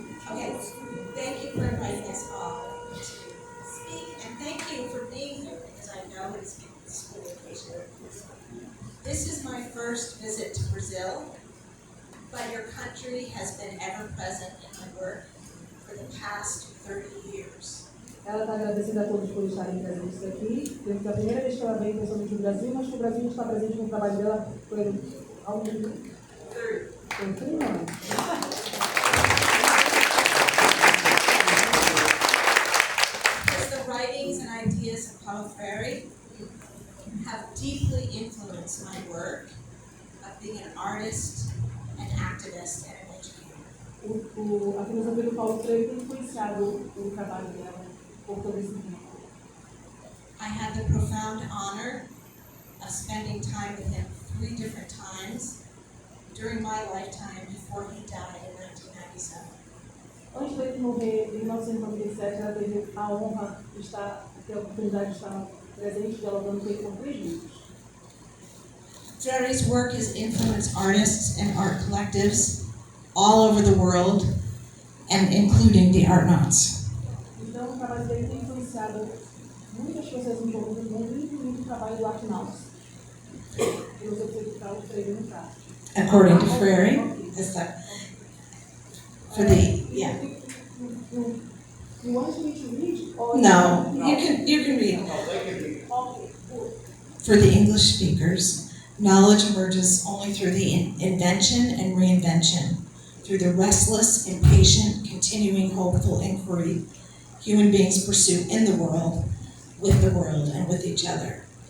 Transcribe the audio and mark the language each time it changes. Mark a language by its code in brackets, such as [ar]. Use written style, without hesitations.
[en] Okay, thank you for inviting us all to speak, and thank you for being here, because I know it's a school occasion. This is my first visit to Brazil, but your country has been ever present in my work for the past 30 years. [pt] Ela está agradecendo a todos por estarem presentes aqui. Desde que a primeira vez que ela veio, principalmente no Brasil, mas que o Brasil está presente no trabalho dela por algum tempo. 30 anos. [en] Because the writings and ideas of Paulo Freire have deeply influenced my work of being an artist, an activist, and an educator. [pt] A filosofia do Paulo Freire tem influenciado o trabalho dela por todo esse tempo. [en] I had the profound honor of spending time with him 3 different times during my lifetime before he died in 1997. [pt] Antes dele morrer, em 1997, ela teve a honra de ter a oportunidade de estar presente, dialogando com ele por 3 livros. [en] Freire's work has influenced artists and art collectives all over the world, and including the Artnauts. [pt] Então, o trabalho dele tem influenciado muitas pessoas em todo o mundo, incluindo o trabalho do Artnauts. Filosofia do Paulo Freire, no caso. [en] According to Freire, is that for the You want me to read? Or no, you can read. No, they can be. Okay, good. For the English speakers, knowledge emerges only through the invention and reinvention, through the restless, impatient, continuing, hopeful inquiry human beings pursue in the world, and with each other.